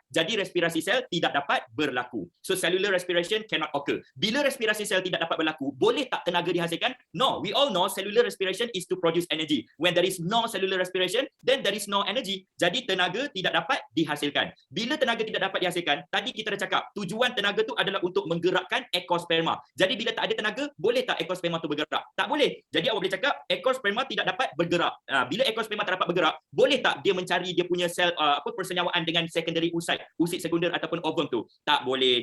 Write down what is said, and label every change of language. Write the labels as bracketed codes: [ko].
[ms] Jadi, respirasi sel tidak dapat berlaku. [en] So, cellular respiration cannot occur. [ms] Bila respirasi sel tidak dapat berlaku, boleh tak tenaga dihasilkan? [en] No, we all know cellular respiration is to produce energy. When there is no cellular respiration, then there is no energy. [ms] Jadi, tenaga tidak dapat dihasilkan. Bila tenaga tidak dapat dihasilkan, tadi kita dah cakap, tujuan tenaga tu adalah untuk menggerakkan ekosperma. Jadi bila tak ada tenaga, boleh tak ekosperma tu bergerak? Tak boleh. Jadi awak boleh cakap, ekosperma tidak dapat bergerak. Bila ekosperma tak dapat bergerak, boleh tak dia mencari dia punya sel persenyawaan dengan secondary usit sekunder ataupun ovum tu? Tak boleh.